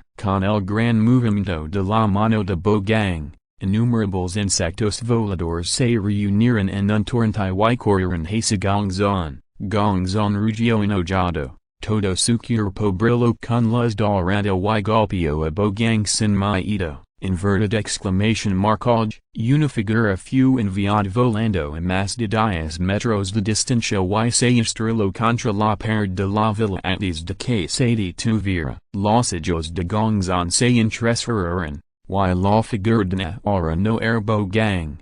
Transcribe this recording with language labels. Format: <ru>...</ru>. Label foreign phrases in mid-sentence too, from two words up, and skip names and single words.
<es>Con el gran movimiento de la mano de Bogang, innumerables insectos voladores se reunieron en un torrente y corrieron hacia Gongzon. Gongzon rugió enojado, todo su cuerpo brilló con luz dorada y golpeó a Bogang sin miedo.</es> <en>Inverted exclamation mark.</en> <es>Una figura fue enviada volando a más de 10 metros de distancia y se estrelló contra la pared de la villa antes de que se detuviera. Los ojos de Gongzon se entrecerraron, y la figura de ahora no era Bogang.</es>